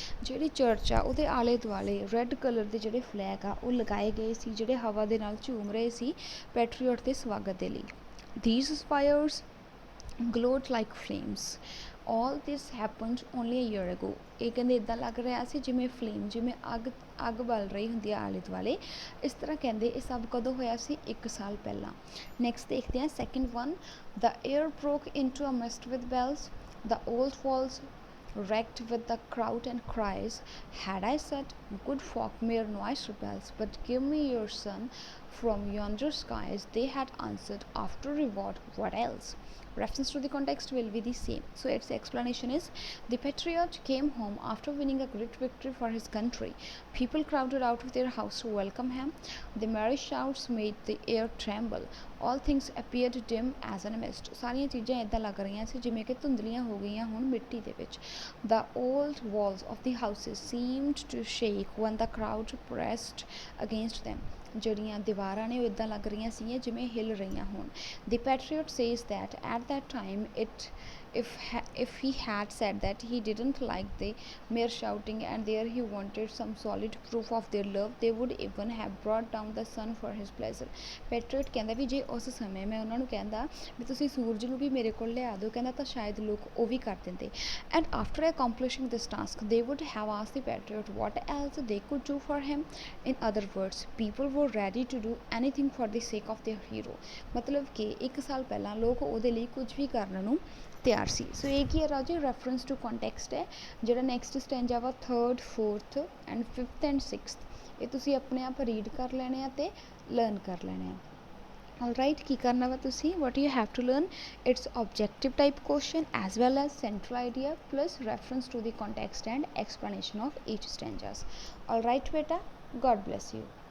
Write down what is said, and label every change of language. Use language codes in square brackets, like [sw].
[pa] ਜਿਹੜੀ ਚਰਚ ਆ ਉਹਦੇ ਆਲੇ ਦੁਆਲੇ ਰੈੱਡ ਕਲਰ ਦੇ ਜਿਹੜੇ ਫਲੈਗ ਆ ਉਹ ਲਗਾਏ ਗਏ ਸੀ, ਜਿਹੜੇ ਹਵਾ ਦੇ ਨਾਲ ਝੂਮ ਰਹੇ ਸੀ ਪੈਟਰੀਓਟ ਦੇ ਸਵਾਗਤ ਦੇ ਲਈ। [en] These spires glowed like flames। all this happened only a year ago। [pa] ਇਹ ਕਹਿੰਦੇ ਇੱਦਾਂ ਲੱਗ ਰਿਹਾ ਸੀ ਜਿਵੇਂ ਫਲੇਮ, ਜਿਵੇਂ ਅੱਗ ਬਲ ਰਹੀ ਹੁੰਦੀ ਆ ਆਲੇ ਦੁਆਲੇ, ਇਸ ਤਰ੍ਹਾਂ ਕਹਿੰਦੇ ਇਹ ਸਭ ਕਦੋਂ ਹੋਇਆ ਸੀ, 1 ਸਾਲ ਪਹਿਲਾਂ। ਨੈਕਸਟ ਦੇਖਦੇ ਹਾਂ second one. [en] The air broke into a mist with bells, the old walls wrecked with the crowd and cries, had I said, good folk mere noise rebels, but give me your son from yonder skies, they had answered, after reward what else। Reference to the context will be the same. So its explanation is, the patriot came home after winning a great victory for his country। People crowded out of their house to welcome him। The merry shouts made the air tremble। all things appeared dim as in a mist। [pa] ਸਾਰੀਆਂ ਚੀਜ਼ਾਂ ਇੱਦਾਂ ਲੱਗ ਰਹੀਆਂ ਸੀ ਜਿਵੇਂ ਕਿ ਧੁੰਦਲੀਆਂ ਹੋ ਗਈਆਂ ਹੁਣ ਮਿੱਟੀ ਦੇ ਵਿੱਚ। [en] The old walls of the houses seemed to shake when the crowd pressed against them। [pa] ਜਿਹੜੀਆਂ ਦੀਵਾਰਾਂ ਨੇ ਉਹ ਇੱਦਾਂ ਲੱਗ ਰਹੀਆਂ ਸੀ ਜਿਵੇਂ ਹਿੱਲ ਰਹੀਆਂ ਹੋਣ। [en] The patriot says that at that time if he had said that he didn't like the mere shouting and there he wanted some solid proof of their love, they would even have brought down the sun for his pleasure. [pa] Patriot ਕਹਿੰਦਾ ਵੀ ਜੇ ਉਸ ਸਮੇਂ ਮੈਂ ਉਹਨਾਂ ਨੂੰ ਕਹਿੰਦਾ ਵੀ ਤੁਸੀਂ ਸੂਰਜ ਨੂੰ ਵੀ ਮੇਰੇ ਕੋਲ ਲਿਆ ਦਿਓ, ਕਹਿੰਦਾ ਤਾਂ ਸ਼ਾਇਦ ਲੋਕ ਉਹ ਵੀ ਕਰ ਦਿੰਦੇ. [en] And after accomplishing this task, they would have asked the Patriot what else they could do for him. In other words, people were ready to do anything for the sake of their hero. [pa] ਮਤਲਬ ਕਿ 1 ਸਾਲ ਪਹਿਲਾਂ ਲੋਕ ਉਹਦੇ ਲਈ ਕੁਝ ਵੀ ਕਰਨ ਨੂੰ ਤਿਆਰ ਸੀ. ਸੋ ਇਹ ਕੀ ਹੈ ਰਾਜੇ, ਰੈਫਰੈਂਸ ਟੂ ਕੰਟੈਕਸਟ ਹੈ. ਜਿਹੜਾ ਨੈਕਸਟ ਸਟੈਂਜਾ ਵਾ 3rd 4th and 5th and 6th, ਇਹ ਤੁਸੀਂ ਆਪਣੇ ਆਪ ਰੀਡ ਕਰ ਲੈਣੇ ਆ ਅਤੇ ਲਰਨ ਕਰ ਲੈਣੇ ਆ. [en] Alright, [pa] ਕੀ ਕਰਨਾ ਵਾ ਤੁਸੀਂ, [en] what you have to learn, it's objective type question as well as central idea plus reference to the context and explanation of each stanzas. Alright beta, God bless you.